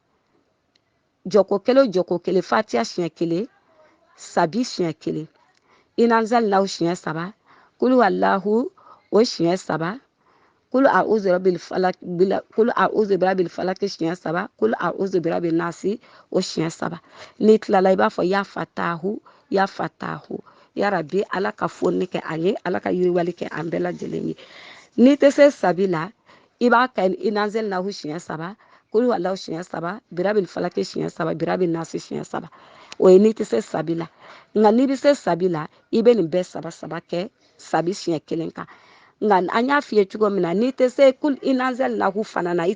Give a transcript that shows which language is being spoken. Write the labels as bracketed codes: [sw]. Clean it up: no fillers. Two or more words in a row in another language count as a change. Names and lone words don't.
[bm] jɔko 1 o jɔko 1 fatiha siɲɛ 1 sabi siɲɛ 1 inanzalnahu siɲɛ 3 [ar] قل هو الله [bm] o siɲɛ 3 [ar] قل أعوذ برب الفلق [bm] siɲɛ 3 [ar] قل أعوذ برب الناس [bm] o siɲɛ 3 n'i tilala i b'a fɔ [ar] يا فتاح يا رب [bm] ala ka fonni kɛ an ye ala ka yiriwali kɛ an bɛɛ lajɛlen ye n'i tɛ se sabi la i b'a kɛ inanzalnahu siɲɛ 3 kul huwallahu siɲɛ 3 [ar] برب الفلق [bm] siɲɛ 3 [ar] برب الناس [bm] siɲɛ 3 o ye n'i tɛ se sabi la nka n'i bɛ se sabi la i bɛ nin bɛɛ 3 kɛ sabi siɲɛ 1 kan nka an y'a f'i ye cogo min na n'i tɛ se [ar] قل إنا أنزلناه [bm] fana na i